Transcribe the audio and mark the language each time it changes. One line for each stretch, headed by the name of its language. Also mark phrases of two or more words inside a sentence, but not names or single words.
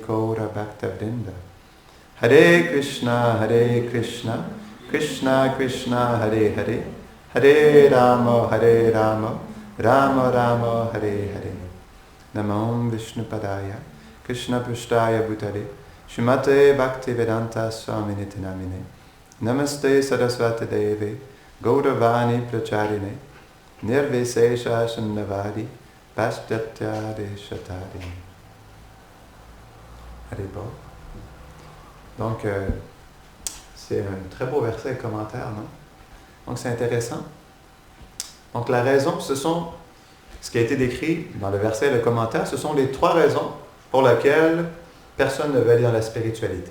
Sanskrit: गौर भक्तवृन्द हरे कृष्ण कृष्ण कृष्ण हरे हरे हरे राम राम राम हरे हरे नमं विष्णुपादाय कृष्ण प्रेष्ठाय भूतले श्रीमते भक्तिवेदान्त स्वामिनिति नामिने नमस्ते सारस्वते देवे गौरवाणी प्रचारिणे निर्विशेष शून्यवादि पाश्चात्य देशतारिणे.
French: Allez, bon. Donc, c'est un très beau verset et commentaire, non? Donc, c'est intéressant. Donc, la raison, ce qui a été décrit dans le verset et le commentaire, ce sont les 3 raisons pour lesquelles personne ne veut aller dans la spiritualité.